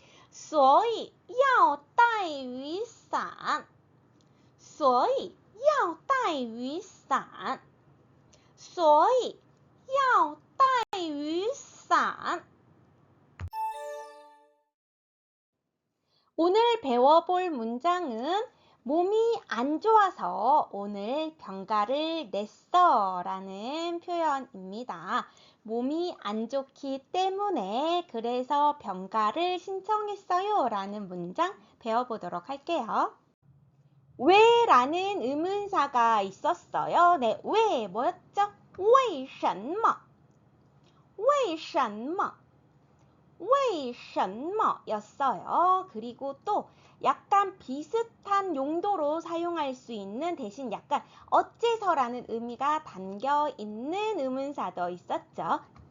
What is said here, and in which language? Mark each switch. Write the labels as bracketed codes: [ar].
[zh] 所以要带雨伞所以要带雨伞所以要带雨伞 [ko] 오늘 배워볼 문장은 몸이 안 좋아서 오늘 병가를 냈어 라는 표현입니다. 몸이 안 좋기 때문에 그래서 병가를 신청했어요 라는 문장 배워보도록 할게요. 왜라는 의문사가 있었어요. 네, 왜 뭐였죠? 为什么为什么为什么였어요. 그리고 또 약간 비슷한 용도로 사용할 수 있는 대신 약간 어째서라는 의미가 담겨 있는 의문사도 있었죠.